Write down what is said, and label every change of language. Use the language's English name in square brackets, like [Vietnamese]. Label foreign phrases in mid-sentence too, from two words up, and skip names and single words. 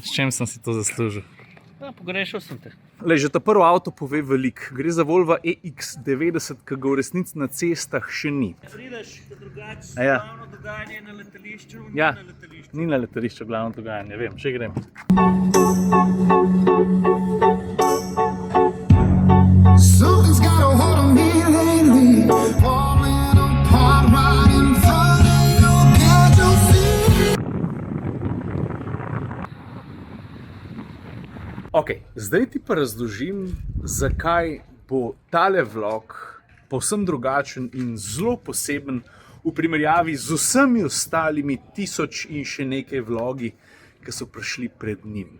[Slovenian] S čem sem si to zaslužil? Ja, pogrešal sem te. Lej, že ta prvo avto pove veliko. Gre za Volvo EX90, ki ga v resnici na cestah še ni. Prideš, drugače Ja. glavno dogajanje na letališču, Ja. ni na letališču. Ni na letališču glavno dogajanje, vem, še grem. [English] Something's got a hold on me lately, falling apart right in front of you. Can't you see? [Slovenian] Ok, zdaj ti pa razložim, zakaj bo tale vlog povsem drugačen in zelo poseben v primerjavi z vsemi ostalimi 1000 in še nekaj vlogi, ki so prišli pred njim.